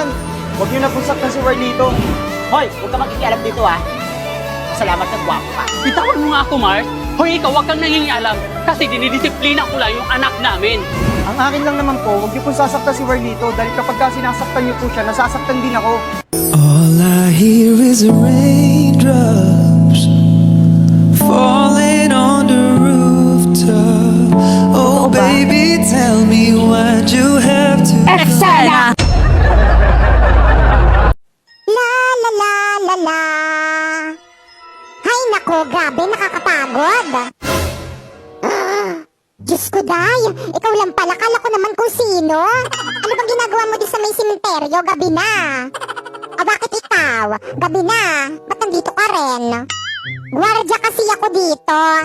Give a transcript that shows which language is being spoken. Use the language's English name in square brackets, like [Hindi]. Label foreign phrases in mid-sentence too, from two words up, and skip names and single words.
[Filipino] Huwag niyo na po saktan si Warlito. Hoy, huwag ka makikialam dito, ha? Salamat na gwapo ka. Bitawan mo nga ako, Mars. Hoy, ikaw, huwag kang nangingialam. Kasi dinidisiplina ko lang yung anak namin. Ang akin lang naman po, huwag niyo po sasaktan si Warlito dahil kapag ka sinasaktan niyo po siya, nasasaktan din ako. [English] All I hear is raindrops falling on the rooftop. Oh baby, tell me why'd you have to [Filipino] Eksena! La la la la la. Hay nako, grabe nakakapagod. Diyos ko, Day. Ikaw lang pala. Kala ko naman kung sino. Ano bang ginagawa mo dito sa may simenteryo? Gabi na. O bakit ikaw? Gabi na. Ba't nandito ka rin? Gwardiya kasi ako dito.